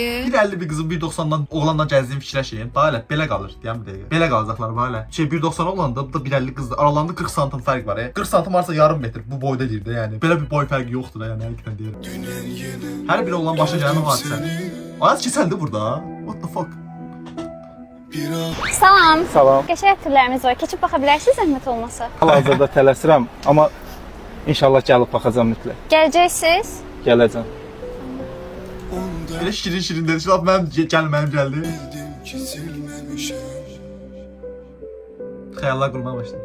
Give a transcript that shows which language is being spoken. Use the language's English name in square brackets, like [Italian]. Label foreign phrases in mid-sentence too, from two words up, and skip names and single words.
[Azerbaijani] 1.50 bir qızın 1.90-dan oğlanla gəzdiyim fikirləşəyin. Bax belə qalır deyəm bir dəqiqə. Belə qalacaqlar bax. 1.90 oğlanda bu da 1.50 qızdır. Aralarında 40 santim fərq var. 40 santim varsa yarım metr bu boyda deyir də yəni. Belə bir boy fərqi yoxdur da yəni həqiqətən deyirəm. Hər bir oğlan başa gələn hadisə. Ayaz keçəldi burada. [English] What the fuck? [Azerbaijani] Salam. Salam. Qəşəng ətirlərimiz var. Keçib baxa bilərsiniz zəhmət olmasa. Hal-hazırda tələsirəm, amma inşallah gəlib baxacağam mütləq. Gələcəksiniz? Gələcəm. Belə şirin dedi. Şimdi mənim gəlməyim gəldi. Xəyallar qurmaya başladım.